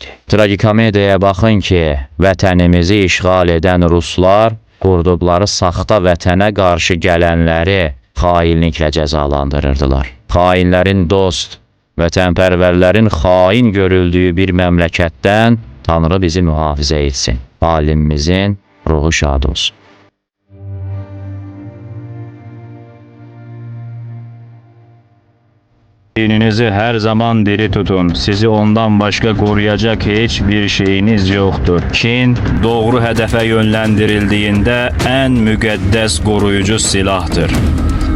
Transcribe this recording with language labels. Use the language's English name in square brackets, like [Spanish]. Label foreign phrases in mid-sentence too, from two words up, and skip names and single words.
[Azerbaijani] Tragikomediyaya baxın ki, vətənimizi işğal edən ruslar qurduqları saxta vətənə qarşı gələnləri xainliklə cəzalandırırdılar. Xainlərin dost, vətənpərvərlərin xain görüldüyü bir məmləkətdən Tanrı bizi mühafizə etsin. Alimimizin ruhu şad olsun. [Turkish] Dininizi her zaman diri tutun. Sizi ondan başka koruyacak hiçbir şeyiniz yoktur. Kin, doğru hedefe yönlendirildiğinde en müqəddəs koruyucu silahtır.